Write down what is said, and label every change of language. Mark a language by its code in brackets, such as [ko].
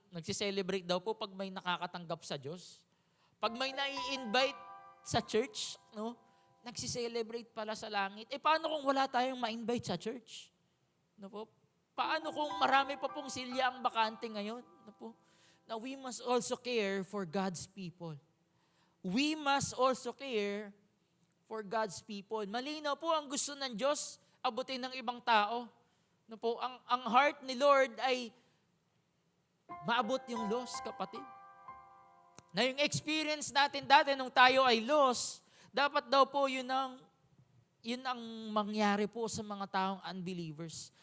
[tl] Nagsi-celebrate daw po pag may nakakatanggap sa Diyos. Pag may nai-invite sa church, no, nagsi-celebrate pala sa langit. Paano kung wala tayong ma-invite sa church? No po? Paano kung marami pa pong silya ang bakante ngayon? No po? [en] Now, we must also care for God's people. We must also care for God's people. [tl] Malinaw po ang gusto ng Diyos abutin ng ibang tao. No po, ang heart ni Lord ay maabot yung lost, kapatid. Na yung experience natin dati nung tayo ay lost, dapat daw po yun ang mangyari po sa mga taong unbelievers.